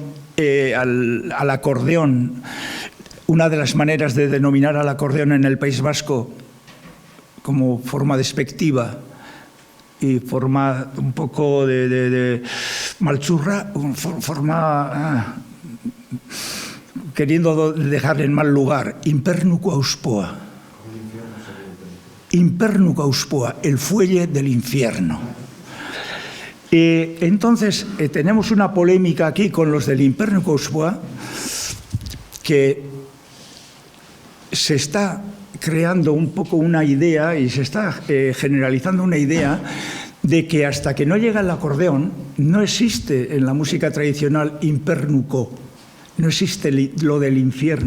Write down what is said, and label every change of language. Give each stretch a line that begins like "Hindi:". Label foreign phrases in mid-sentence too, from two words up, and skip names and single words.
Spanish: Al acordeón, una de las maneras de denominar al acordeón en el País Vasco como forma despectiva y forma un poco de malchurra, forma queriendo dejarle en mal lugar,
Basque: impernuco auspoa. Impernuco auspoa,
Spanish: el fuelle del infierno. Entonces, tenemos una polémica aquí con los del
Basque: impernuco auspoa,
Spanish: que se está creando un poco una idea y se está generalizando una idea de que hasta que no llega el acordeón no existe en la música tradicional impernuco, no existe lo del infierno.